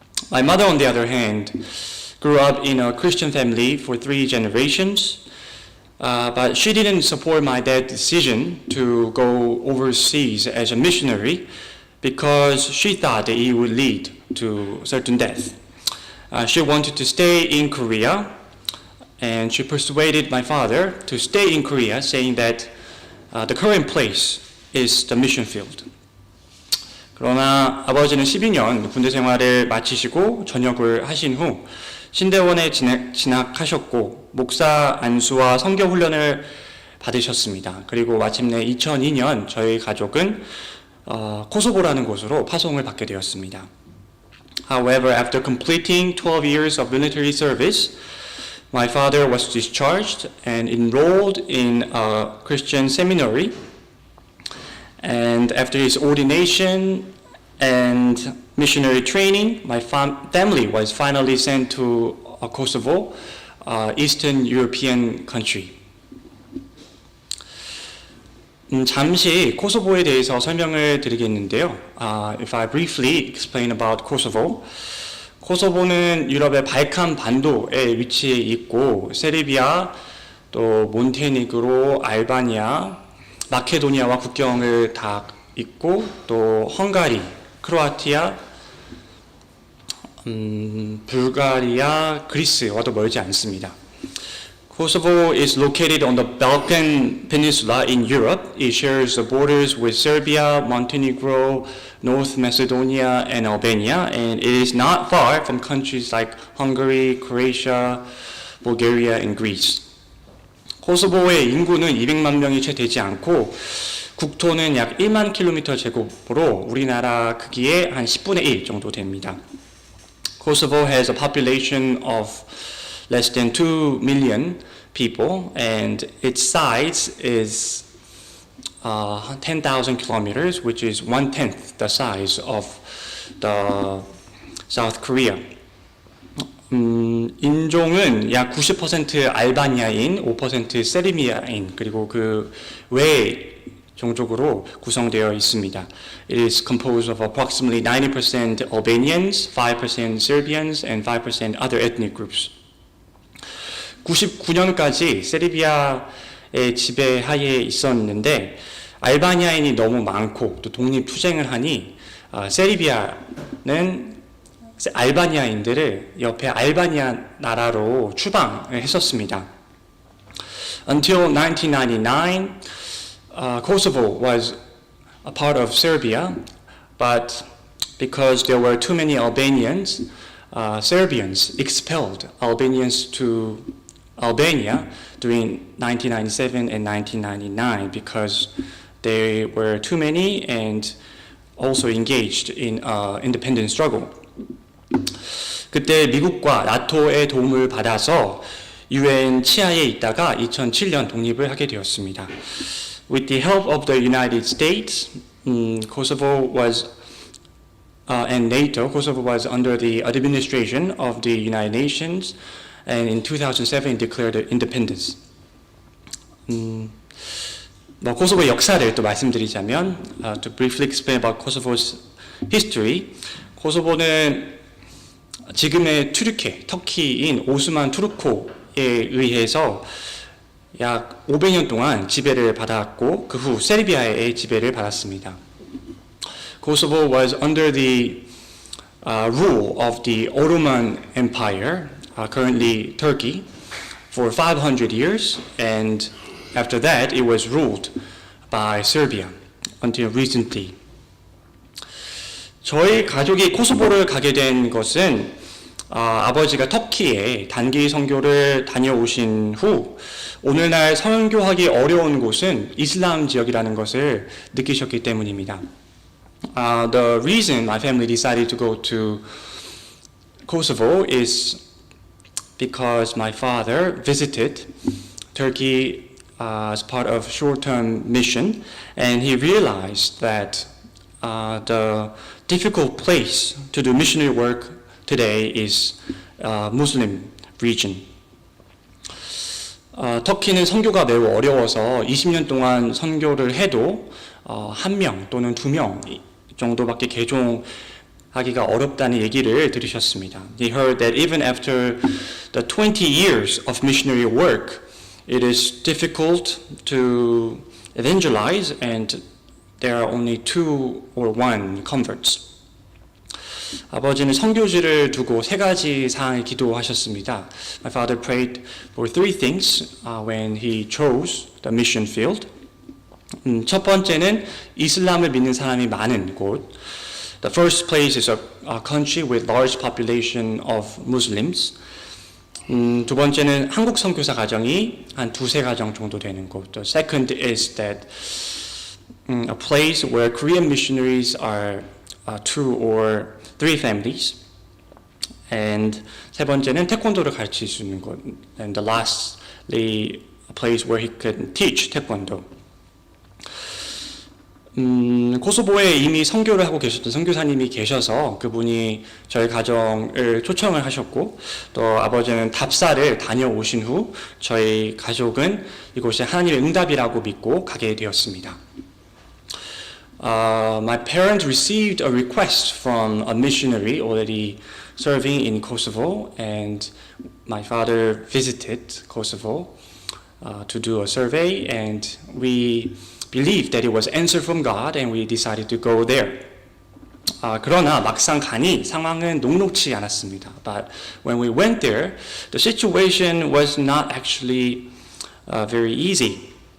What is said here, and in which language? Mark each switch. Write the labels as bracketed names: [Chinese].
[English] My mother, on the other hand, grew up in a Christian family for 3 generations, but she didn't support my dad's decision to go overseas as a missionary because she thought that it would lead to certain death. She wanted to stay in Korea, and she persuaded my father to stay in Korea, saying that the current place is the mission field. [Korean] 그러나 아버지는 12년 군대 생활을 마치시고 전역을 하신 후 신대원에 진학하셨고 목사 안수와 선교 훈련을 받으셨습니다. 그리고 마침내 2002년 저희 가족은 코소보라는 곳으로 파송을 받게 되었습니다. [English] However, after completing 12 years of military service, my father was discharged and enrolled in a Christian seminary. And after his ordination and missionary training, my family was finally sent to Kosovo, Eastern European country. [Korean] 잠시 코소보에 대해서 설명을 드리겠는데요. [English] If I briefly explain about Kosovo, [Korean] 코소보는 유럽의 발칸 반도에 위치해 있고 세르비아, 또 몬테네그로, 알바니아, 마케도니아와 국경을 다 있고 또 헝가리, 크로아티아, 불가리아, 그리스와도 멀지 않습니다. [English] Kosovo is located on the Balkan Peninsula in Europe. It shares the borders with Serbia, Montenegro, North Macedonia, and Albania, and it is not far from countries like Hungary, Croatia, Bulgaria, and Greece. [Korean] 코소보의 인구는 200만 명이 채 되지 않고 국토는 약 1만 킬로미터 제곱으로 우리나라 크기의 한 10분의 1 정도 됩니다. [English] Kosovo has a population of less than 2 million people and its size is 10,000 kilometers, which is 1/10 the size of the South Korea. [Korean] 인종은 약 90% 알바니아인, 5% 세르비아인, 그리고 그 외 종족으로 구성되어 있습니다. [English] It is composed of approximately 90% Albanians, 5% Serbians, and 5% other ethnic groups. [Korean] 99년까지 세르비아의 지배하에 있었는데 알바니아인이 너무 많고 또 독립투쟁을 하니 세르비아는 알바니아인들을 옆에 알바니아 나라로 추방을 했었습니다. [English] Until 1999, Kosovo was a part of Serbia, but because there were too many Albanians, Serbians expelled Albanians to Albania during 1997 and 1999 because they were too many and also engaged in independence struggle. [Korean] 그때 미국과 나토의 도움을 받아서 UN 치하에 있다가 2007년 독립을 하게 되었습니다. [English] With the help of the United States, Kosovo was and NATO, Kosovo was under the administration of the United Nations, and in 2007 declared independence. [Korean] 코소보 역사를 또 말씀드리자면, [English] to briefly explain about Kosovo's history, [Korean] 코소보는 지금의 튀르케, 터키인 오스만 투르코에 의해서 약 500년 동안 지배를 받았고 그 후 세르비아의 지배를 받았습니다. [English] Kosovo was under the rule of the Ottoman Empire, currently Turkey, for 500 years, and after that it was ruled by Serbia until recently. [Korean] 저희 가족이 코소보를 가게 된 것은 아버지가 터키에 단기 선교를 다녀오신 후 오늘날 선교하기 어려운 곳은 이슬람 지역이라는 것을 느끼셨기 때문입니다. [English] The reason my family decided to go to Kosovo is because my father visited Turkey as part of short-term mission, and he realized that the difficult place to do missionary work today is Muslim region. [Korean] 터키는 선교가 매우 어려워서 20년 동안 선교를 해도 한 명 또는 두 명 정도밖에 개종하기가 어렵다는 얘기를 들으셨습니다. [English] He heard that even after the 20 years of missionary work, it is difficult to evangelize and there are only 2 or 1 converts. [Korean] 아버지는 선교지를 두고 3가지 사항을 기도하셨습니다. [English] My father prayed for 3 things when he chose the mission field. [Korean] 첫 번째는 이슬람을 믿는 사람이 많은 곳. [English] The first place is a country with large population of Muslims. [Korean] 두 번째는 한국 선교사 가정이 한 2-3가정 정도 되는 곳. [English] The second is that a place where Korean missionaries are 2 or 3 families. And [Korean] 세 번째는 태권도를 가르칠 수 있는 곳. [English] And the lastly, a place where he can teach 태권도. [Korean] 코소보에 이미 선교를 하고 계셨던 선교사님이 계셔서 그분이 저희 가정을 초청을 하셨고 또 아버지는 답사를 다녀오신 후 저희 가족은 이곳이 하나님의 응답이라고 믿고 가게 되었습니다. [English] My parents received a request from a missionary already serving in Kosovo, and my father visited Kosovo to do a survey, and we believed that it was answer from God, and we decided to go there. [Korean] 그러나 막상 가니 상황은 녹록치 않았습니다. [English] But when we went there, the situation was not actually very easy.